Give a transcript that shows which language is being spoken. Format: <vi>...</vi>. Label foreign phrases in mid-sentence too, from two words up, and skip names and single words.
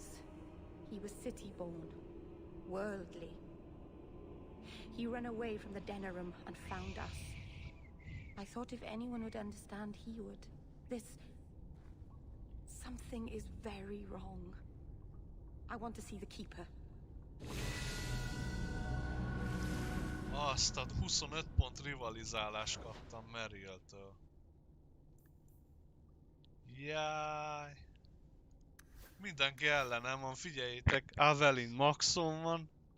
<en>He was city-born, worldly. He ran away from the Denerim and found us. I thought if anyone would understand, he would. Something is very wrong. I want to see the Keeper.</en> <hu>Azt a 25 pont rivalizálás kaptam Merrill-től. Jaj. Mindenki ellenem van, figyeljétek, Avelin maxon van.</hu>